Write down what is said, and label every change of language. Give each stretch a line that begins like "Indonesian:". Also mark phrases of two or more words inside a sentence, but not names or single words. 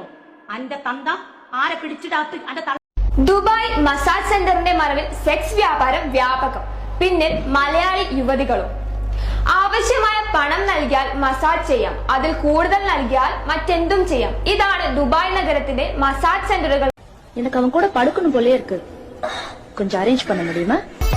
Malayalam: അന്റെ തന്ത ആരെ പിടിച്ചിടാത്ത അന്റെ തള്ള. ദുബായ് മസാജ് സെന്ററിന്റെ മറവിൽ സെക്സ് വ്യാപാരം വ്യാപകം. പിന്നിൽ മലയാളി യുവതികളും. ആവശ്യമായ പണം നൽകിയാൽ മസാജ് ചെയ്യാം, അതിൽ കൂടുതൽ നൽകിയാൽ മറ്റെന്തും ചെയ്യാം. ഇതാണ് ദുബായ് നഗരത്തിന്റെ മസാജ് സെന്ററുകൾ.
Tamil: எனக்கு அவன் கூட படுக்கணும் போலே இருக்கு. கொஞ்சம் அரேஞ்ச் பண்ண முடியுமா?